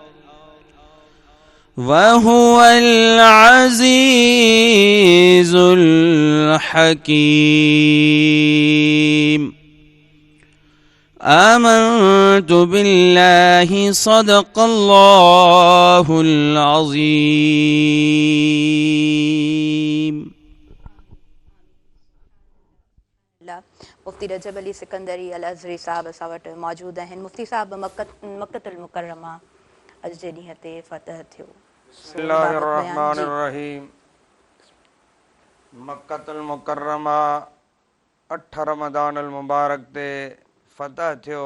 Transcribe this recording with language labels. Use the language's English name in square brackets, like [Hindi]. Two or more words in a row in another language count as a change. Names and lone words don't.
[Arabic] وهو العزيز الحكيم آمنت بالله صدق الله العظيم [Sindhi] मुफ्ती रजब अली सिकंदरी अल अज़हरी साहब असां वटि मौजूदु आहिनि। मुफ्ती साहब, मक्कतुल मुकर्रमा अॼु जे ॾींहं ते फ़तह थियो। बिस्मिल्लाहिर्रहमानिर्रहीम। मक्कतुल मुकर्रमा 8 रमज़ानुल मुबारक ते फ़तह थियो।